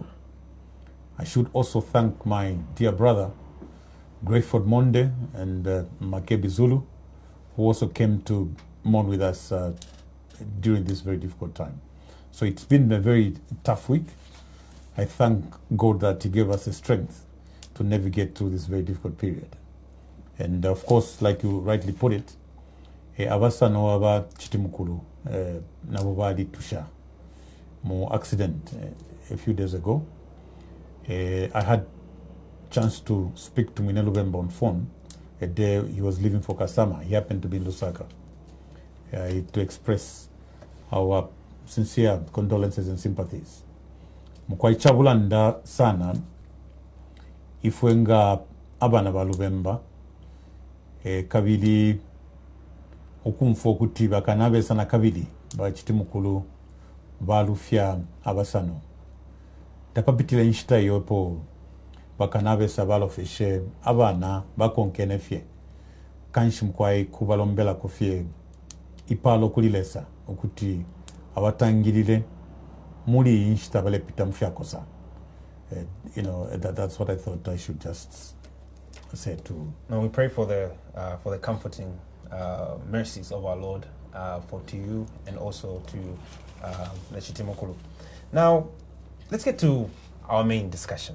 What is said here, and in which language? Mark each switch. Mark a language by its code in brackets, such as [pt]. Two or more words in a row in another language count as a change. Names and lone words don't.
[en] I should also thank my dear brother, Grayford Monde and Makebi Zulu, who also came to mourn with us during this very difficult time. So it's been a very tough week. I thank God that He gave us the strength to navigate through this very difficult period. And of course, like you rightly put it, [bem] abasano aba chitimukulu nabo bali tusha mo [en] accident a few days ago. I had chance to speak to Mwine Lubemba on phone a day he was leaving for Kasama. He happened to be in Lusaka to express our sincere condolences and sympathies. [bem] Mukwaichagulanda sana ifwenga abana ba Lubemba kabili okumfa okuti bakanabe sana kabili bakitimukulu balufya abasano tapapitira nshita yopo bakanabe sabalofeshe abana bakonkenefye kanshi mkwai kubalombela kufye ipalo kulilesa okuti abatangirire muri nshita balepita mfyakosa. [en] That's what I thought I should just say to. Now we pray for the comforting mercies of our Lord to you and also to the Chitimokulu. Now, let's get to our main discussion.